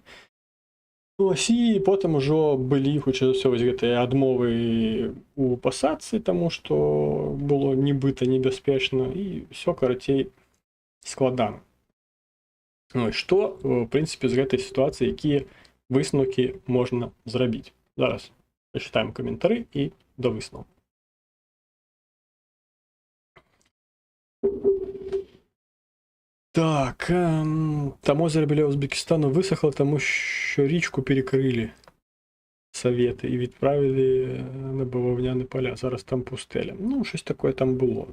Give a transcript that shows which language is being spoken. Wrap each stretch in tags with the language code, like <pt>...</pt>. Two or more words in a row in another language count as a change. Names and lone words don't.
<be>Ось, і потым ужо былі, хутчэй за ўсё, вось гэтыя адмовы у пасадцы, таму што было нібыта небяспечна, і ўсё, карацей, складана. Ось, што, в прынцыпе, з гэтай сітуацыі, якія высновкі можна зрабіць. Зараз пачытаем каментары і да выснову.</be> <uk>Так, там озеро біля Узбекистану висохло, тому що річку перекрили Совети і відправили на бавовняні поля. Зараз там пустеля. Ну, щось таке там було.</uk>